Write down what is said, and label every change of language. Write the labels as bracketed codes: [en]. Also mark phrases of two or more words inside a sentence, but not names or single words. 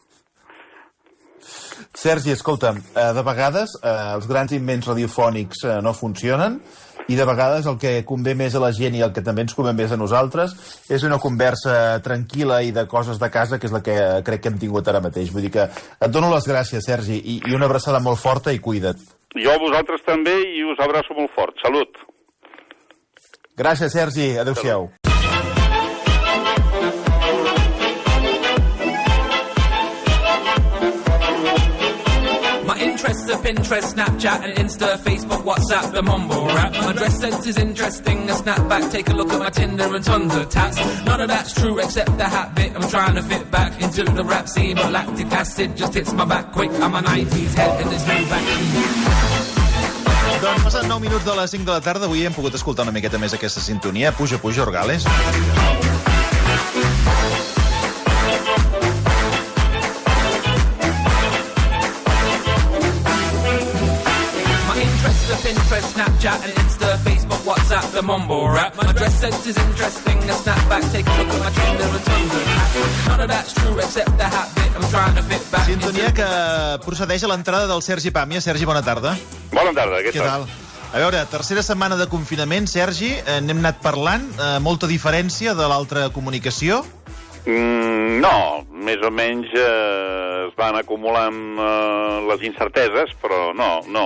[ca] Sergi, escolta'm, de vegades els grans invents radiofònics no funcionen i de vegades el que convé més a la gent i el que també ens convé més a nosaltres és una conversa tranquil·la i de coses de casa, que és la que crec que hem tingut ara mateix. Vull dir que et dono les gràcies, Sergi, i una abraçada molt forta i cuida't. Jo a vosaltres també i us abraço molt fort. Salut! Gràcies, Sergi. Adéu-siau. [en] Interests are Pinterest, Snapchat and Insta, Facebook, WhatsApp, the mumble rap. My dress sense is interesting, a snapback, take a look at my Tinder and tons of tats. None of that's true except the hat bit, I'm trying to fit back into the rap scene, but lactic acid just hits my back quick. I'm a 90s head and there's no back. [ca] Doncs passen 9 minuts de les 5 de la tarda, avui hem pogut escoltar una miqueta més aquesta sintonia. Puja, Orgales. [en] Pinterest, Snapchat and Insta, Facebook, WhatsApp, the mumble rap. My dress sense is interesting, a snapback, take a look at my Tinder and tons of tats. None of that's true except the hat bit, I'm trying to fit back. [ca] Sintonia que procedeix a l'entrada del Sergi Pàmia. Sergi, bona tarda. Bona tarda, què tal? A veure, tercera setmana de confinament, Sergi, n'hem anat parlant, molta diferència de l'altra comunicació? No, més o menys es van acumulant les incerteses, però no.